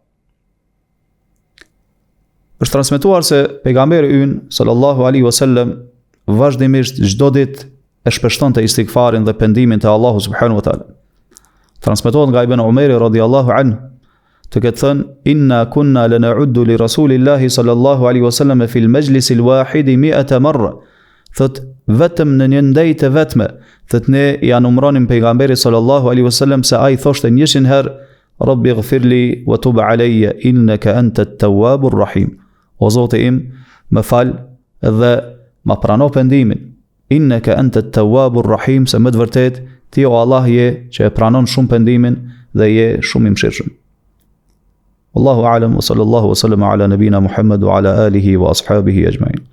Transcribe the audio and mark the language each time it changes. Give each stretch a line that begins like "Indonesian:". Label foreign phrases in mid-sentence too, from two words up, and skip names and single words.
Albanian: Është transmetuar se pejgamberi ynë
Arabic: صلى الله عليه وسلم
Albanian: vazhdimisht çdo ditë e shpeshtonte istighfarin dhe pendimin te Allahu
Arabic: سبحانه وتعالى.
Albanian: Transmetohet nga Ibn Umeri
Arabic: رضي الله عنه
Albanian: të ketë thënë:
Arabic: إن كنا لنعد لرسول الله صلى الله عليه وسلم في المجلس الواحد 100 مرة.
Albanian: Thot vetëm në një ndëjë të vetme, thot ne ja numronim pejgamberit
Arabic: صلى الله عليه وسلم
Albanian: se ai thoshte 100 herë:
Arabic: رب اغفر لي وتب علي إنك أنت التواب الرحيم.
Albanian: O Zoti im, më fal dhe ma prano pendimin.
Arabic: إنك أنت التواب الرحيم,
Albanian: se më të vërtet ti o Allah je që e pranon shumë pendimin dhe je shumë i mëshirshëm.
Arabic: والله أعلم وصلى الله وسلم على نبينا محمد وعلى آله وأصحابه أجمعين.